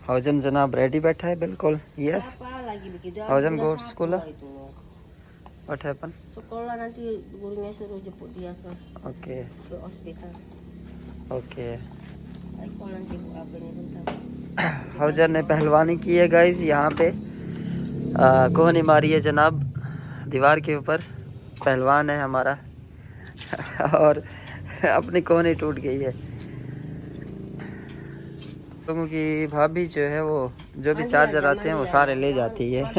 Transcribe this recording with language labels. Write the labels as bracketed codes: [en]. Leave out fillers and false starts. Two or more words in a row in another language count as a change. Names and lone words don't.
[hi] हौजन जनाब रेडी बैठा है बिल्कुल. [en] Yes. Haujan go to school. What happened? [id] Sekolah nanti gurunya suruh jemput dia Okay. ke hospital. Okay. Kalau nanti apa nih bentar. [hi] हौजन ने पहलवानी की है गाइस यहाँ पे. कोहनी मारी है जनाब दीवार के ऊपर. पहलवान है हमारा और अपनी कोहनी टूट गई है. लोगों की भाभी जो है वो जो भी चार्जर आते हैं वो सारे ले जाती है.